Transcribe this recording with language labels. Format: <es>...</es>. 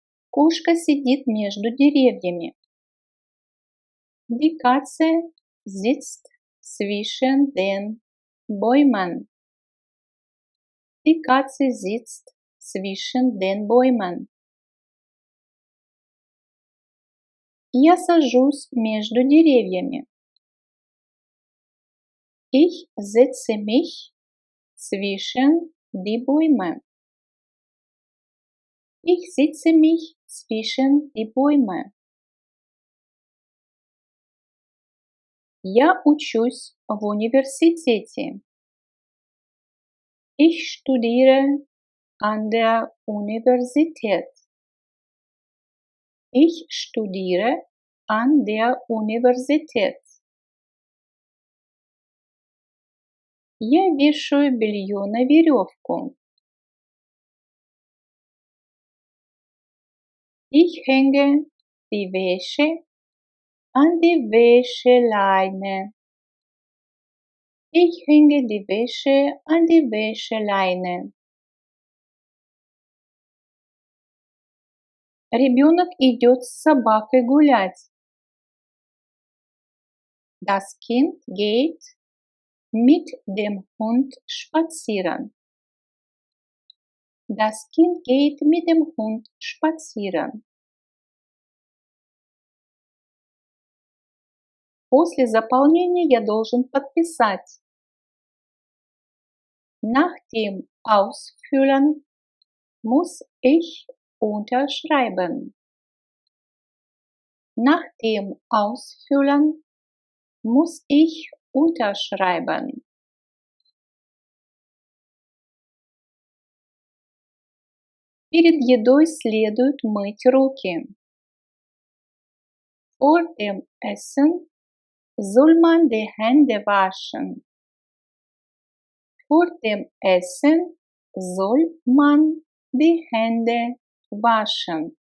<ru>Кошка сидит между деревьями.</ru> <de>Die Katze sitzt zwischen den Bäumen. Die Katze sitzt zwischen den Bäumen.</de> <ru>Я сажусь между деревьями.</ru> <de>Ich setze mich zwischen die Bäume. Ich setze mich zwischen die Bäume.</de> <ru>Я учусь в университете.</ru> <de>Ich studiere an der Universität. Ich studiere an der Universität.</de> <ru>Я вешаю белье на веревку.</ru> <de>Ich hänge die Wäsche an die Wäscheleine. Ich hänge die Wäsche an die Wäscheleine.</de> <ru>Ребенок идет с собакой гулять.</ru> <de>Das Kind geht mit dem Hund spazieren. Das Kind geht mit dem Hund spazieren.</de> <ru>После заполнения я должен подписать.</ru> <de>Nach dem Ausfüllen muss ich unterschreiben. Nach dem Ausfüllen muss ich unterschreiben.</de> <ru>Перед едой следует мыть руки.</ru> <de>Vor dem Essen soll man die Hände waschen. Vor dem Essen soll man die Hände waschen.</de>